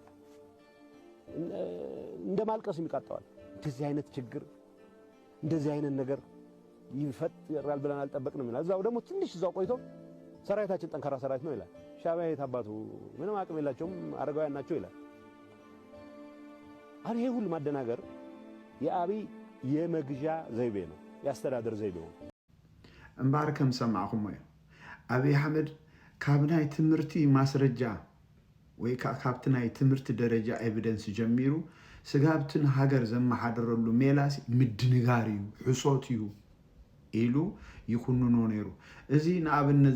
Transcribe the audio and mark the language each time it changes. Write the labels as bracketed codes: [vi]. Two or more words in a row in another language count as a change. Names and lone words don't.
[am] እንደማልቀስ የሚቃጣዋል። እንደዚህ አይነት ችግር እንደዚህ አይነት ነገር ይፈጠራል ብለን አልጠበቅንም ይላል። እዛው ደግሞ ትንሽ እዛው ቆይቶ ሰራዊታችን ጠንካራ ሰራዊት ነው ይላል። ሻዕቢያ የታባቱ ምንም አቅም የላቸውም አረጋውያን ናቸው ይላል። አሁን ይሄ ሁሉ ማደናገር የአብይ የመግዣ ዘይቤ ነው፣ ያስተዳደር ዘይቤ ነው። [ti] እምባር ከም ሰማዕኹም እዩ አብይ አሕመድ ካብ ናይ ትምህርቲ ማስረጃ ወይ ካብቲ ናይ ትምህርቲ ደረጃ ኤቪደንስ ጀሚሩ ስጋብትን ሃገር ዘመሓደረሉ ሜላስ ምድንጋር እዩ፣ ሕሶት እዩ ኢሉ ይኩንኖ ነይሩ። እዚ ንኣብነት